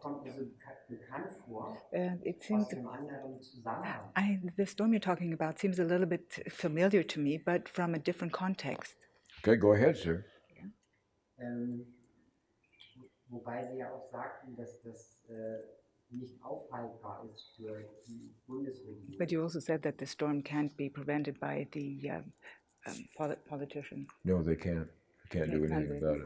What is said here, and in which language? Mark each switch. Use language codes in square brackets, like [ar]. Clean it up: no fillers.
[de] kommt mir so bekannt vor, [en] it [de] aus [en] seems [de] einem anderen Zusammenhang. [en] the storm you're talking about seems a little bit familiar to me, but from a different context. Okay, go ahead, sir. [de] Wobei Sie ja auch sagten, dass das nicht aufhaltbar ist für die Bundesregierung. [en] But you also said that the storm can't be prevented by the politicians. No, they can't. They can't do anything about it.